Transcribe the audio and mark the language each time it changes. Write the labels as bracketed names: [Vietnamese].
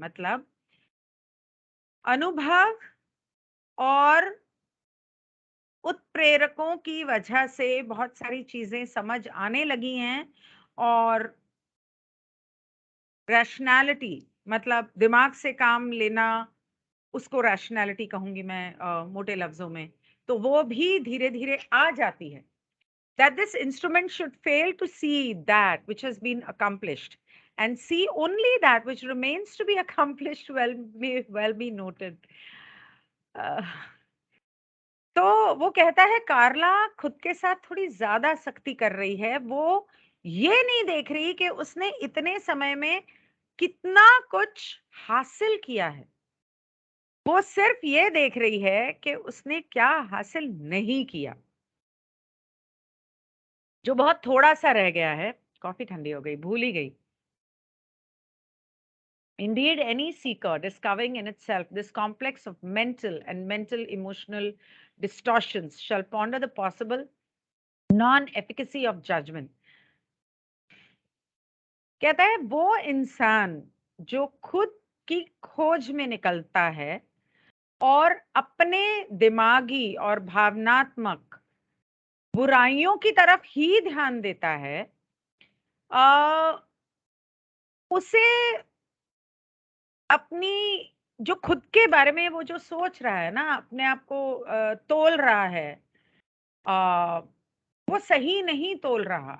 [Hindi] मतलब अनुभव और उत्प्रेरकों की वजह से बहुत सारी चीज़ें समझ आने लगी हैं और रैशनैलिटी मतलब दिमाग से काम लेना, उसको रैशनैलिटी कहूँगी मैं मोटे लफ्ज़ों में, तो वो भी धीरे-धीरे आ जाती है। [English] That this instrument should fail to see that which has been accomplished and see only that which remains to be accomplished may well be noted. [Hindi] अ, तो वो कहता है कार्ला खुद के साथ थोड़ी ज़्यादा सख्ती कर रही है। वो ये नहीं देख रही कि उसने इतने समय में कितना कुछ हासिल किया है। वो सिर्फ ये देख रही है कि उसने क्या हासिल नहीं किया। जो बहुत थोड़ा-सा रह गया है। कॉफ़ी ठंडी हो गई, भूल ही गई। [English] Indeed, any seeker discovering in itself this complex of mental and mental emotional distortions shall ponder the possible non-efficacy of judgment. [Hindi] कहता है वो इंसान जो खुद की खोज में निकलता है और अपने दिमागी और भावनात्मक बुराइयों की तरफ ही ध्यान देता है, अ, उसे अपनी जो खुद के बारे में वो जो सोच रहा है ना, अपने आप को तोल रहा है, अ, वो सही नहीं तोल रहा।